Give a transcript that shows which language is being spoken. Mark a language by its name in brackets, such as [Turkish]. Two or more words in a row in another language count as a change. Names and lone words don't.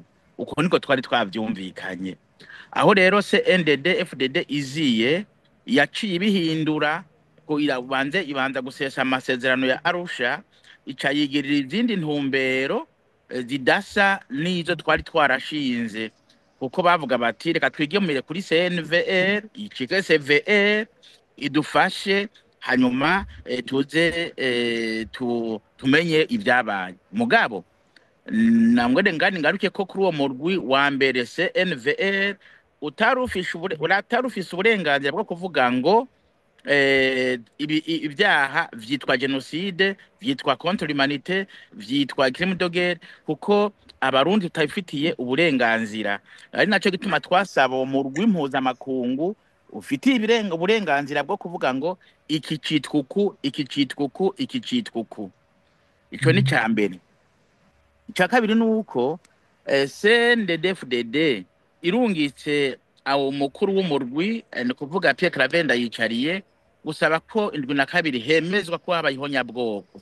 [Rundi] Uko niko twari twavyumvikanye. Aho rero CNDD FDD iziye yaciye ibihindura ko ibanza gusesa amasezerano ya Arusha, ica yigirira izindi ntumbero zidasa n'izo twari twarashinze, kuko bavuga bati reka twigemure kuri CNVR, icike CVR idufashe, hanyuma tuze tumenye ibyabaye. Mugabo namwe ngani ngaruke ko kuri uwo murwi wa mbere CNVR utarufise uburenganzira bwo kuvuga ngo ibyaha vyitwa genocide, vyitwa [French] contre l'humanité, [Rundi] vyitwa [French] crime de guerre, [Rundi] kuko abarundi tutabifitiye uburenganzira. Ari naco gituma twasaba uwo murwi mpuzamakungu ufitiye uburenganzira bwo kuvuga ngo iki citwa uku, iki citwa uku, iki citwa uku. Ico ni ca mbere. Ica kabiri nuko CNDD-FDD irungitse awo mukuru w'umurwi, ni kuvuga Pierre Claver Ndayicariye, gusaba ko 72 hemezwa ko habaye ihonyabwoko.